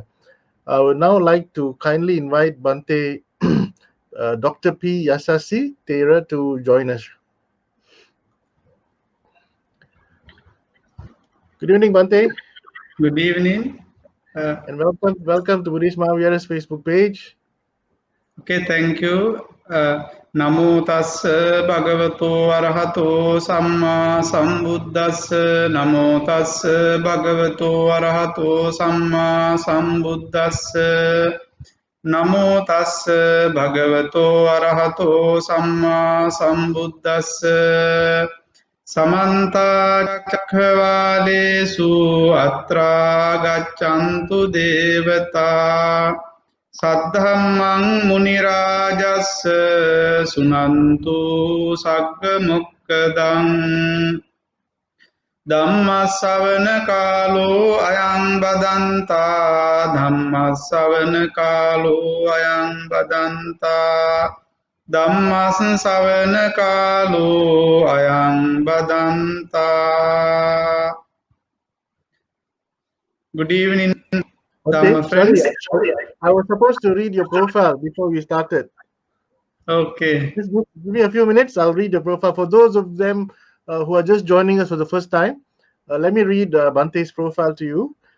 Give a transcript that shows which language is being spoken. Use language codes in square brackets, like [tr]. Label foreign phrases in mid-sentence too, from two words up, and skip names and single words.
[en] I would now like to kindly invite Bhante, Dr. P. Yasassi, Thera, to join us. Good evening, Bhante. Good evening. And welcome to Buddhist Mahavihara's Facebook page. Okay, thank you. [pi] Namo tassa bhagavato arahato samma sambuddhassa. Namo tassa bhagavato arahato samma sambuddhassa. Namo tassa bhagavato arahato samma sambuddhassa. Samanta cakkhavalesu atra gaccantu devata saddhammang munirajassa sunantu sagga mukkadang Dhammasavana kalo ayang badanta Dhammasavana kalo ayang badanta Dhammas savana kalo ayang badanta. [en] Good evening, Dhamma friends. Sorry, I was supposed to read your profile before we started. Okay. Just give me a few minutes. I'll read your profile. For those of them who are just joining us for the first time, let me read Bhante's profile to you.